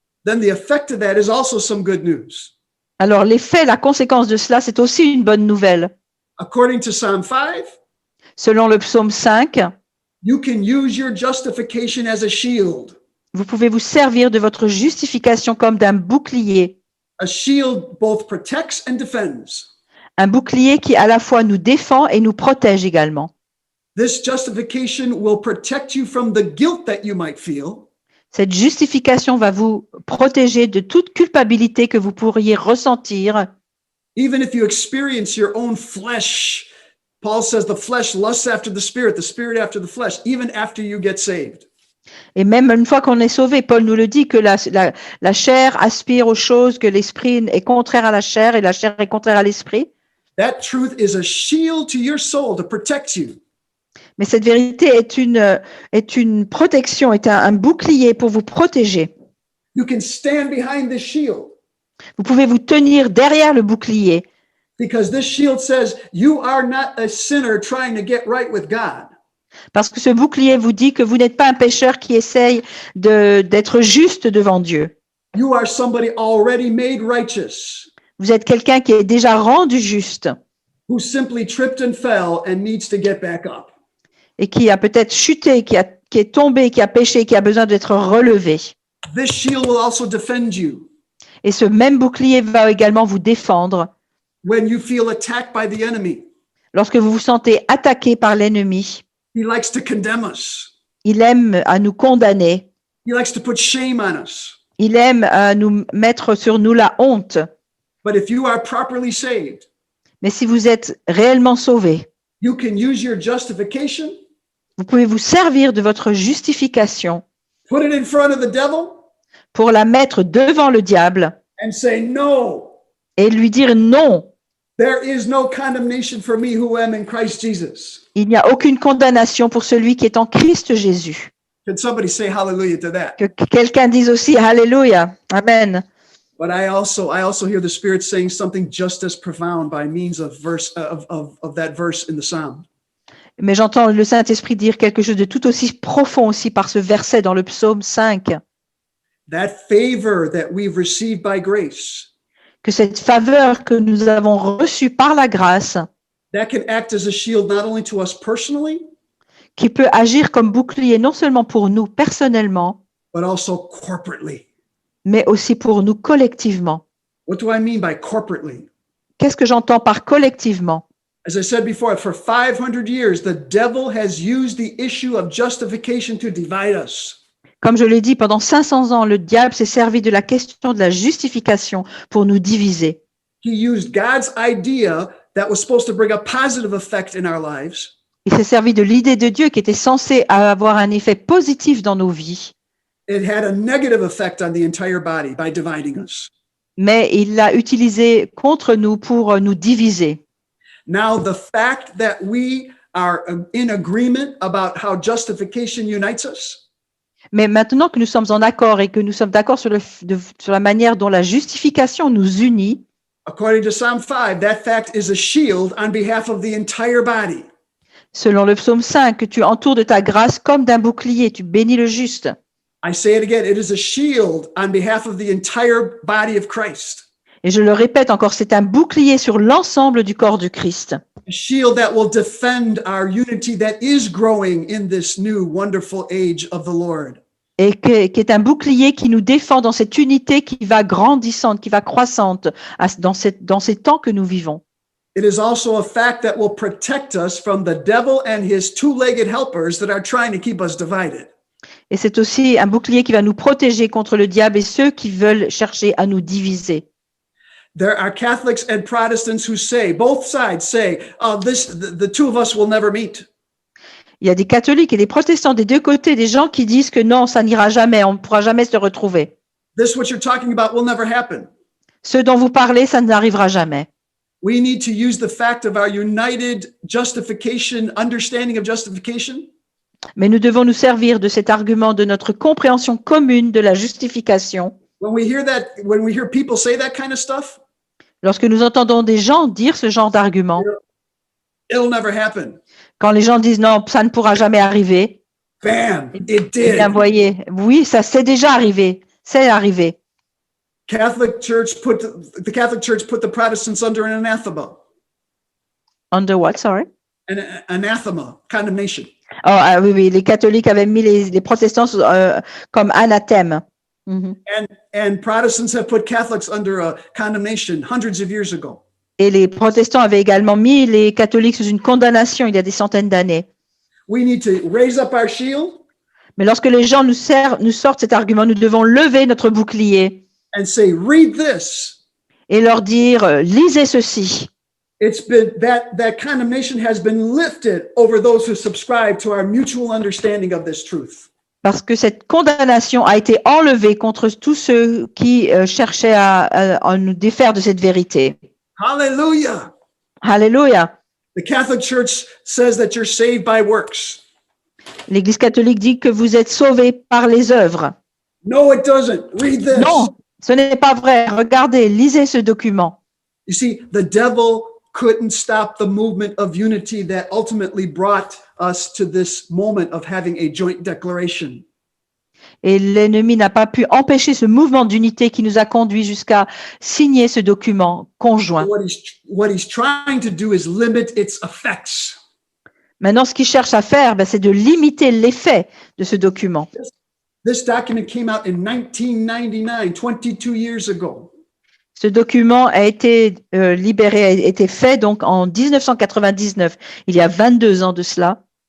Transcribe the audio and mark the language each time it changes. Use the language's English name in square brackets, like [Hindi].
[English] then the effect of that is also some good news. [French] alors l'effet, la conséquence de cela, c'est aussi une bonne nouvelle. [English] According to Psalm 5, [French] Selon le psaume 5, [English] you can use your justification as a shield. [French] vous pouvez vous servir de votre justification comme d'un bouclier. [English] A shield both protects and defends. [French] Un bouclier qui à la fois nous défend et nous protège également. [English] This justification will protect you from the guilt that you might feel, [French] Cette justification va vous protéger de toute culpabilité que vous pourriez ressentir, [English] even if you experience your own flesh. Paul says the flesh lusts after the spirit after the flesh, even after you get saved. [French] et même une fois qu'on est sauvé, Paul nous le dit que la chair aspire aux choses, que l'esprit est contraire à la chair et la chair est contraire à l'esprit. [English] That truth is a shield to your soul to protect you. [French] Mais cette vérité est une protection, est un bouclier pour vous protéger. [English] You can stand behind this shield [French] Vous pouvez vous tenir derrière le bouclier [English] because this shield says you are not a sinner trying to get right with God. [French] parce que ce bouclier vous dit que vous n'êtes pas un pécheur qui essaye d'être juste devant Dieu. [English] You are somebody already made righteous [French] Vous êtes quelqu'un qui est déjà rendu juste [English] who simply tripped and fell and needs to get back up. [French] et qui a peut-être chuté, qui est tombé, qui a péché, qui a besoin d'être relevé. [English] This shield will also defend you [French] Et ce même bouclier va également vous défendre [English] when you feel attacked by the enemy. [French] lorsque vous vous sentez attaqué par l'ennemi. [English] He likes to condemn us. [French] Il aime à nous condamner. [English] He likes to put shame on us. [French] Il aime à nous mettre sur nous la honte. [English] But if you are properly saved, [French] Mais si vous êtes réellement sauvé, [English] you can use your justification, [French] vous pouvez vous servir de votre justification [English] put it in front of the devil, [French] pour la mettre devant le diable [English] and say, no, [French] et lui dire non. [English] there is no condemnation for me who am in Christ Jesus. [French] Il n'y a aucune condamnation pour celui qui est en Christ Jésus. [English] Can somebody say hallelujah to that? [French] Que quelqu'un dise aussi Alléluia. [English] Amen. But I also hear the Spirit saying something just as profound by means of that verse in the Psalm. [French] Mais j'entends le Saint-Esprit dire quelque chose de tout aussi profond aussi par ce verset dans le psaume 5. [English] That favor that we've received by grace, [French] Que cette faveur que nous avons reçue par la grâce, [English] that can act as a shield not only to us personally, [French] qui peut agir comme bouclier non seulement pour nous personnellement, [English] but also corporately. [French] mais aussi pour nous collectivement. [English] What do I mean by corporately? [French] Qu'est-ce que j'entends par collectivement? [English] As I said before, for 500 years, the devil has used the issue of justification to divide us. [French] Comme je l'ai dit, pendant 500 ans, le diable s'est servi de la question de la justification pour nous diviser. [English] He used God's idea that was supposed to bring a positive effect in our lives. [French] Il s'est servi de l'idée de Dieu qui était censée avoir un effet positif dans nos vies, [English] It had a negative effect on the entire body by dividing us. [French] mais il l'a utilisé contre nous pour nous diviser. [English] Now, the fact that we are in agreement about how justification unites us, [French] Mais maintenant que nous sommes en accord et que nous sommes d'accord sur la manière dont la justification nous unit, [English] according to Psalm 5, that fact is a shield on behalf of the entire body. [French] selon le psaume 5, que tu entoures de ta grâce comme d'un bouclier, tu bénis le juste. [English] I say it again, it is a shield on behalf of the entire body of Christ. [French] Et je le répète encore, c'est un bouclier sur l'ensemble du corps du Christ. [English] A shield that will defend our unity that is growing in this new wonderful age of the Lord. [French] Et qui est un bouclier qui nous défend dans cette unité qui va grandissante, qui va croissante dans ces temps que nous vivons. [English] It is also a fact that will protect us from the devil and his two-legged helpers that are trying to keep us divided. [French] Et c'est aussi un bouclier qui va nous protéger contre le diable et ceux qui veulent chercher à nous diviser. [English] There are Catholics and Protestants who say, both sides say, the two of us will never meet. [French] Il y a des catholiques et des protestants des deux côtés, des gens qui disent que non, ça n'ira jamais, on ne pourra jamais se retrouver. [English] This, what you're talking about, will never happen. [French] Ce dont vous parlez, ça n'arrivera jamais. [English] We need to use the fact of our united justification, understanding of justification, [French] Mais nous devons nous servir de cet argument de notre compréhension commune de la justification. [English] when we hear people say that kind of stuff, [French] Lorsque nous entendons des gens dire ce genre d'argument, [English] it'll never happen. [French] quand les gens disent non, ça ne pourra jamais arriver, [English] Bam, it eh did. [French] bien voyez, oui, ça c'est déjà arrivé, c'est arrivé. [English] The Catholic Church put the Protestants under an anathema, Under what, sorry? an anathema, condemnation. [French] Oh, ah, oui, oui, les catholiques avaient mis les protestants comme anathème. Mhm. [English] And Protestants have put Catholics under a condemnation hundreds of years ago. [French] Et les protestants avaient également mis les catholiques sous une condamnation il y a des centaines d'années. [English] We need to raise up our shield [French] Mais lorsque les gens nous sortent cet argument, nous devons lever notre bouclier [English] and say, read this. [French] et leur dire lisez ceci. [English] It's been that condemnation has been lifted over those who subscribe to our mutual understanding of this truth. [French] Parce que cette condamnation a été enlevée contre tous ceux qui cherchaient à nous défaire de cette vérité. [English] Hallelujah. [French] Alléluia. [English] The Catholic Church says that you're saved by works. [French] L'Église catholique dit que vous êtes sauvés par les œuvres. [English] No, it doesn't. Read this. [French] Non, ce n'est pas vrai. Regardez, lisez ce document. [English] You see, the devil couldn't stop the movement of unity that ultimately brought us to this moment of having a joint declaration. [French] Et l'ennemi n'a pas pu empêcher ce mouvement d'unité qui nous a conduits jusqu'à signer ce document conjoint. [English] What he's trying to do is limit its effects. [French] Maintenant, ce qu'il cherche à faire, c'est de limiter l'effet de ce document. [English] This document came out in 1999, 22 years ago. [French] Ce document a été libéré, a été fait donc en 1999, il y a 22 ans de cela.